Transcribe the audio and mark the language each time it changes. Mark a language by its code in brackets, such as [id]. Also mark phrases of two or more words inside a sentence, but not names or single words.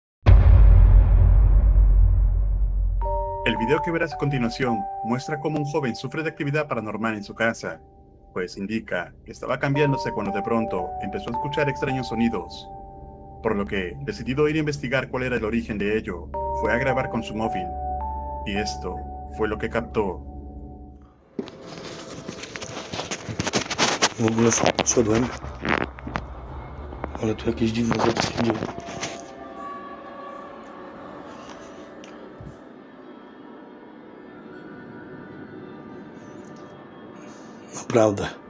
[es] El video que verás a continuación muestra cómo un joven sufre de actividad paranormal en su casa, pues indica que estaba cambiándose cuando de pronto empezó a escuchar extraños sonidos, por lo que, decidido ir a investigar cuál era el origen de ello, fue a grabar con su móvil, y esto fue lo que captó. [pl] W ogóle szedłem, ale tu jakieś dziwne rzeczy się dzieją. Naprawdę.